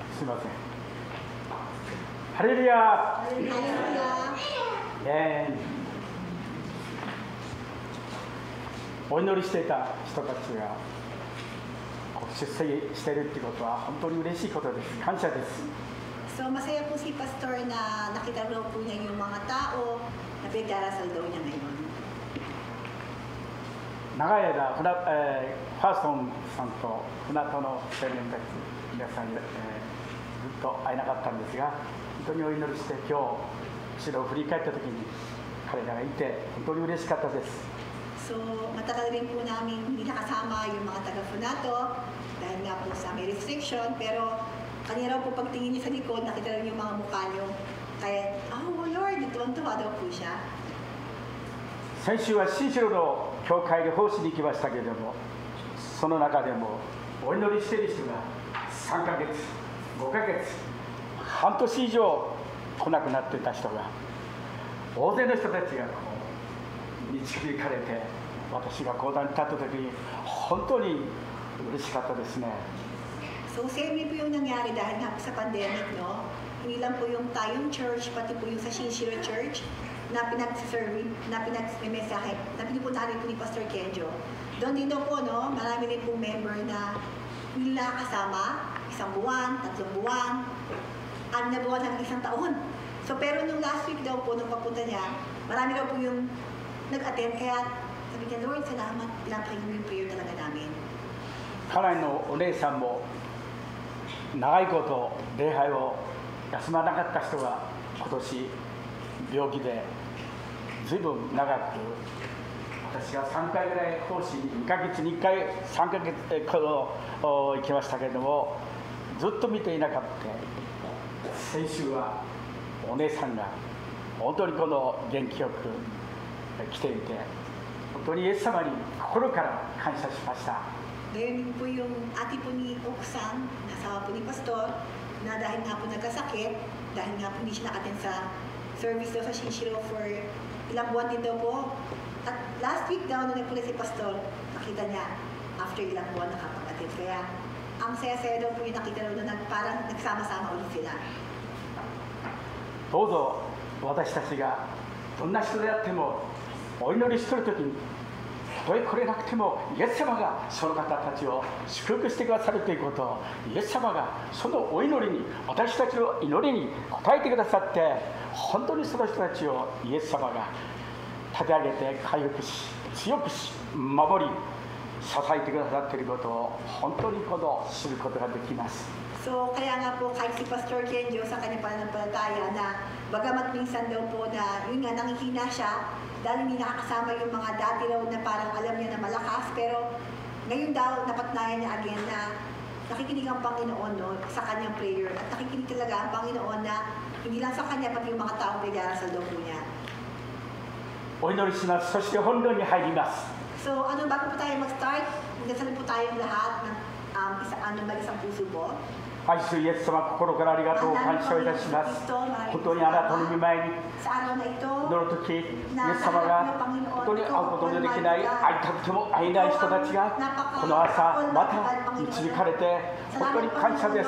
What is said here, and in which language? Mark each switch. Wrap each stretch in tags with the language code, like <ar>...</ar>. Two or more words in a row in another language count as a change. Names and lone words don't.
<ja>ません。ハレルヤ。お祈りしていた人たちが出席しているということは本当に嬉しいことです。感謝です。</ja> <tl>So masaya po si Pastor na nakita raw po niya yung mga tao na pinagdarasal daw niya ngayon.</tl> <ja>長い間ファーストンさんと船戸の青年たち皆さんに、ずっと会えなかったんですが、本当にお祈りして今日後ろを振り返った時に彼らがいて本当に嬉しかったです。</ja> <tl>So matagal rin po namin hindi nakasama yung mga taga-Funato dahil nga po sa may restriction, pero kanina raw po pagtingin niyo sa likod, nakita rin yung mga mukha niyo. Kaya, oh Lord, tuwang-tuwa daw po siya.</tl> <ja>先週は新城の教会で奉仕に行きましたけれども、その中でもお祈りしている人が3ヶ月、5ヶ月、半年以上来なくなっていた人が、大勢の人たちが導かれて、私が講談に立った時に本当に嬉しかったですね。</ja> <tl>So same po yung nangyari dahil nga sa pandemic, no? Hindi lang po yung tayong church, pati po yung sa Shinshiro Church na pinag-serving, na pinag-mesahe, na pinupuntahan rin po ni Pastor Kenjo. Doon din daw po, no? Marami rin po member na hindi nakakasama, 1 buwan, 3 buwan, 6 na buwan hanggang 1 taon. So pero nung</tl> <en>last week</en> <tl>daw po, nung papunta niya, marami daw po yung nag-attend, kaya sabi niya, Lord, salamat, pinapakinggan yung prayer talaga namin.</tl> <ja>家内のお姉さんも長いこと礼拝を休まなかった人が今年病気でずいぶん長く、私が3回ぐらい奉仕に2ヶ月に1回3ヶ月行きましたけれども、ずっと見ていなかった。先週はお姉さんが本当にこの元気よく来ていて、本当にイエス様に心から感謝しました。</ja> <tl>Ngayon po yung ate po ni Oksan, nasawa po ni Pastor, na dahil nga po nagkasakit, dahil nga po hindi siya nakaten sa service daw sa Shinshiro for ilang buwan din daw po. At</tl> <en>last week</en> <tl>daw, nung nagpula si Pastor, nakita niya after ilang buwan nakapag-attend. Kaya ang saya-saya daw po yung nakita daw na parang nagsama-sama ulit sila.</tl> <ja>どうぞ私たちがどんな人であってもお祈りしているときに、たとえ来れなくてもイエス様がその方たちを祝福してくださるということを、イエス様がそのお祈りに、私たちの祈りに応えてくださって、本当にその人たちをイエス様が立て上げて回復し、強くし、守り、支えてくださっていることを本当に知ることができます。</ja> <tl>So, kaya nga po kahit si Pastor Kenjo sa kanyang pananampalataya na bagamat minsan daw po na yun nga nanghihina siya dahil hindi nakakasama yung mga dati raw na parang alam niya na malakas, pero ngayon daw napatunayan niya again na nakikinig ang Panginoon, no, sa kanyang prayer, at nakikinig talaga ang Panginoon na hindi lang sa kanya pati yung mga taong pinag-arasal daw po niya.</tl> <ja>お祈りします。そして本論に入ります。</ja> <tl>So, bago po tayo mag-start, magdasal po tayong lahat ng isang puso po.</tl> <ja>愛するイエス様、心からありがとう感謝をいたします。本当にあなたの御前に祈るとき、イエス様が本当に会うことのできない、会いたくても会えない人たちがこの朝また導かれて本当に感謝です。</ja>